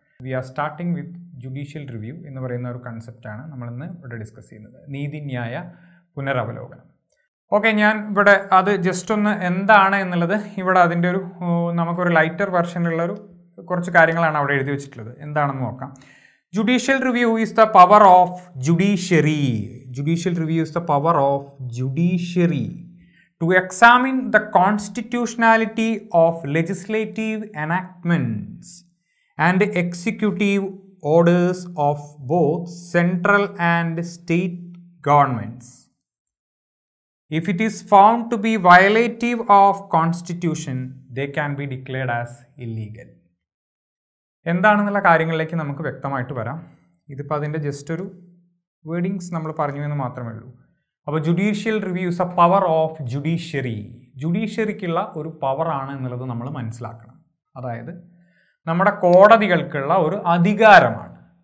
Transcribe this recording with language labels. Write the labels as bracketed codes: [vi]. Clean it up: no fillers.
[en] we are starting with judicial review [ml] എന്ന് പറയുന്ന ഒരു കൺസെപ്റ്റാണ് നമ്മളിന്ന് ഇവിടെ ഡിസ്കസ് ചെയ്യുന്നത്, നീതിന്യായ പുനരവലോകനം. ഓക്കെ, ഞാൻ ഇവിടെ അത് ജസ്റ്റ് ഒന്ന് എന്താണ് എന്നുള്ളത് ഇവിടെ അതിൻ്റെ ഒരു നമുക്കൊരു ലൈറ്റർ വെർഷനിലുള്ള ഒരു കുറച്ച് കാര്യങ്ങളാണ് അവിടെ എഴുതി വെച്ചിട്ടുള്ളത്. എന്താണെന്ന് നോക്കാം. [en] Judicial review is the power of judiciary. Judicial review is the power of judiciary to examine the constitutionality of legislative enactments and executive orders of both central and state governments. If it is found to be violative of constitution, they can be declared as illegal. [ml] എന്താണെന്നുള്ള കാര്യങ്ങളിലേക്ക് നമുക്ക് വ്യക്തമായിട്ട് വരാം. ഇതിപ്പോൾ അതിൻ്റെ just ഒരു wordings നമ്മൾ പറഞ്ഞു എന്ന് മാത്രമേ ഉള്ളൂ. [en] അപ്പോൾ judicial reviews a power of judiciary. [ml] ജുഡീഷ്യറിക്കുള്ള ഒരു പവറാണ് എന്നുള്ളത് നമ്മൾ മനസ്സിലാക്കണം. അതായത് നമ്മുടെ കോടതികൾക്കുള്ള ഒരു അധികാരമാണ്.